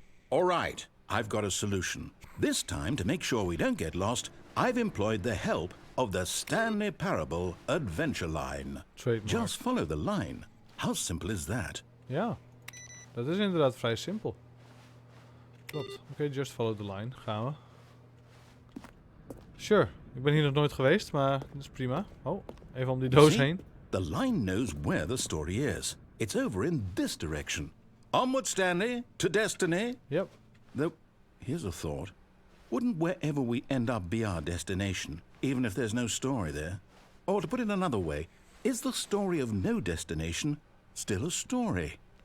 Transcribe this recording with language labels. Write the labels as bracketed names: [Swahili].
[English] All right, I've got a solution. This time, to make sure we don't get lost, I've employed the help of the Stanley Parable adventure line. Trademark. Just follow the line. How simple is that? [Dutch] Ja, dat is inderdaad vrij simpel. Klopt. Oké, [English] just follow the line. [Dutch] Gaan we. [English] Sure. [Dutch] Ik ben hier nog nooit geweest, maar dat is prima. Oh, even om die doos heen. [English] The line knows where the story is. It's over in this direction. Onward, Stanley, to destiny. Yep. Though, here's a thought. Wouldn't wherever we end up be our destination, even if there's no story there? Or to put it another way, is the story of no destination still a story?